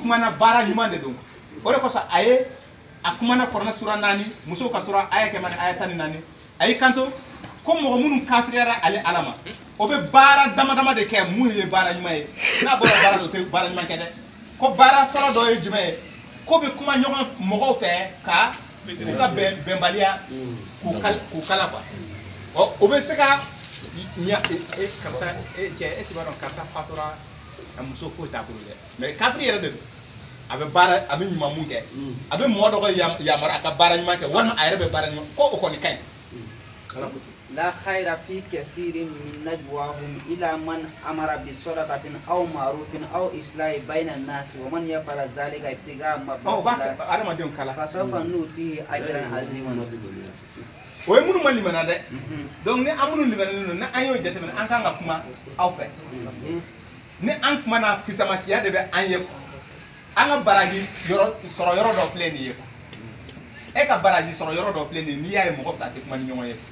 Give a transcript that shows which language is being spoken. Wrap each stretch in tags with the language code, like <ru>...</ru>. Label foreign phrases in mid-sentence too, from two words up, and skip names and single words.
<bm>kumana baara ɲuman de don o de kosɔn a ye a kumana kɔrɔna sura 4 musow ka sura aya kɛmɛ ni aya 14 a y'i kanto ko mɔgɔ minnu kafiriyara ale ala ma o bɛ baara dama dama de kɛ mun ye baara ɲuman ye n'a bɔra baara dɔ o tɛ baara ɲuman kɛ dɛ ko baara fɔlɔ dɔ ye jumɛn ye ko bɛ kuma ɲɔgɔn mɔgɔw fɛ ka u ka bɛnbaliya k'u kala quoi o bɛ se ka karisa cɛ esi b'a dɔn karisa fatura a muso foyi t'a bolo dɛ mais kafiri yɛrɛ de don a bɛ baara a bɛ ɲuman mun kɛ a bɛ mɔgɔ dɔ ka yamara a ka baara ɲuman kɛ walima a yɛrɛ bɛ baara ɲuman ko o kɔni ka ɲi</bm> <ar>لا خير في كثير من نجواهم إلا من أمر بصدقة أو معروف أو إصلاح بين الناس ومن يفعل ذلك ابتغاء مرضات</ar> <bm>adamadenw kala</bm> <ar>فسوف نؤتيه أجرا عظيما</ar> <bm>o ye minnu ma limana dɛ donc ni an minnu limanalen don ni an y'o jateminɛ an kan ka kuma aw fɛ ni an kumana fisamaciya de bɛ an ye an ka baraji sɔrɔ yɔrɔ dɔ filɛ nin ye e ka baraji sɔrɔ yɔrɔ dɔ filɛ nin ye n'i y'a ye mɔgɔ fila tɛ kuma ni ɲɔgɔn ye</bm>